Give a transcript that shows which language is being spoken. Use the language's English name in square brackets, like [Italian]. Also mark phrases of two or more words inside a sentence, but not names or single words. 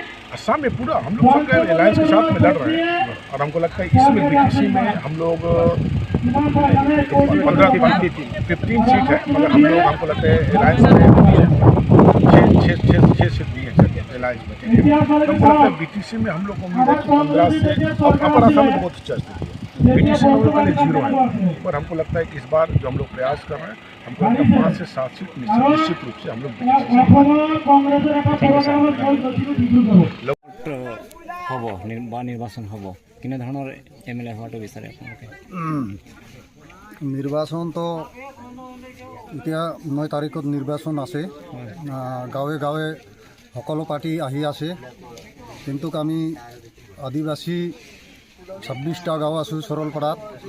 [Hindi] असम में पूरा हम लोग सब अलायंस के साथ में लड़ रहे हैं, और हमको लगता है इसमें बीटीसी में हम लोग 15 सीट है, मगर हम लोग हमको लगता है अलायंस में 6 सीट दी है अलायंस में। हमको लगता है बीटीसी में हम लोग को उम्मीद है कि 15 से, अपर असम में बहुत अच्छा स्थिति है, बीटीसी में हम लोग पहले 0 है, पर हमको लगता है कि इस बार जो हम लोग प्रयास कर रहे हैं, हमको लगता है 5 से 7 सीट निश्चित रूप से हम लोग [Assamese] হব বা নিৰ্বাচন হ'ব, কেনেধৰণৰ MLA হোৱাটো বিচাৰে আপোনালোকে? নিৰ্বাচনটো এতিয়া 9 তাৰিখত নিৰ্বাচন আছে, গাঁৱে গাঁৱে সকলো পাৰ্টি আহি আছে, কিন্তু আমি আদিবাসী 26টা গাঁও আছোঁ সৰলপাৰাত।